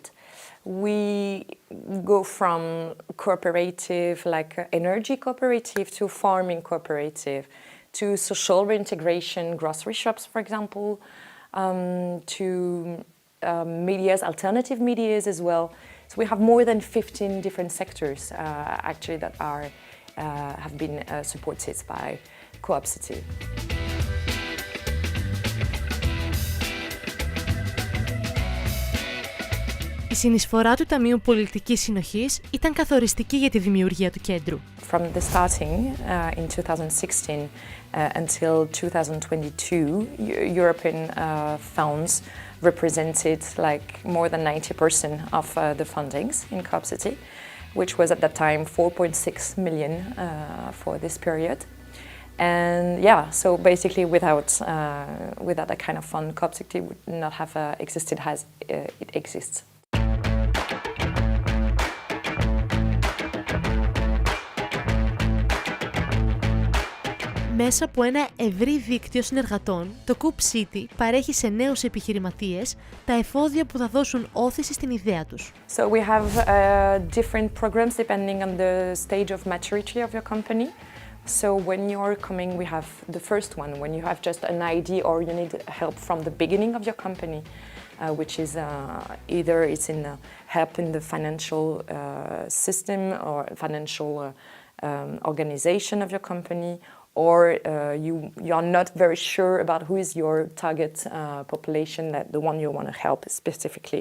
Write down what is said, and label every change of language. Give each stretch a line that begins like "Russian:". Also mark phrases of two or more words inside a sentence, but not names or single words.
English: We go from cooperative, like energy cooperative, to farming cooperative, to social reintegration, grocery shops, for example, to medias, alternative medias as well. So we have more than 15 different sectors actually that have been supported by Coopcity.
Greek: Η συνεισφορά του Ταμείου Πολιτικής Συνοχής ήταν καθοριστική για τη δημιουργία του κέντρου.
English: From the starting in 2016 until 2022, European funds represented like more than 90% of the fundings in Coopcity, which was at that time 4.6 million for this period. And yeah, so basically without that kind of fund, Coopcity would not have existed as it exists.
Greek: Μέσα από ένα ευρύ δίκτυο συνεργατών, το Coopcity παρέχει σε νέους επιχειρηματίες τα εφόδια που θα δώσουν όθηση στην ιδέα τους.
English: So we have different programs depending on the stage of maturity of your company. So when you are coming, we have the first one, when you have just an idea or you need help from the beginning of your company, which is either it's in help in the financial system or financial organization of your company, or you are not very sure about who is your target population, that the one you want to help specifically.